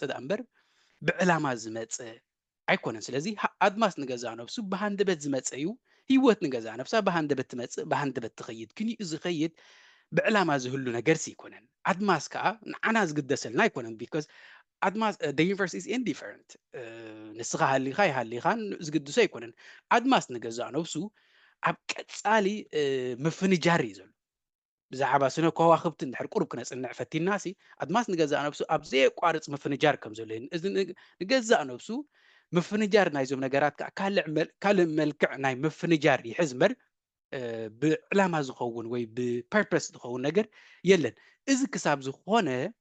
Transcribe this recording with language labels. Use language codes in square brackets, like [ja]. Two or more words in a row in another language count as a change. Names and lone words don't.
[ti] ዳ እምበር ብዕላማ ዝመፀ ኣይኮነን ስለዚ ኣድማስ ንገዛእ ነብሱ ብሃንደበት ዝመፀ እዩ ሂወት ንገዛእ ነብሳ ብሃንደበት ትመፅእ ብሃንደበት ትኸይድ ግን ዝኸይድ ብዕላማ ዝህሉ ነገርሲ ይኮነን ኣድማስ ከዓ ንዓና ዝግደሰልና ኣይኮነን ቢኮዝ ኣድማስ [en] the universe is indifferent [ti] ንስኻ ሃሊኻ ይሃሊኻን ዝግድሶ ኣይኮነን ኣድማስ ንገዛእ ነብሱ ኣብ ቀጻሊ ምፍንጃር እዩ ዘሎ ብዛዕባ ስነ ከዋኽብቲ እንድሕር ቁሩብ ክነጽንዕ ፈቲናሲ ኣድማስ ንገዛእ ነብሱ ኣብ ዘየቋርጽ ምፍንጃር ከም ዘሎ እዩ እዚ ንገዛእ ነብሱ ምፍንጃር ናይዞም ነገራት ከዓ ካልእ መልክዕ ናይ ምፍንጃር ይሕዝ እምበር ብዕላማ ዝኸውን ወይ ብፐርፐስ ዝኸውን ነገር የለን እዚ ክሳብ ዝኾነ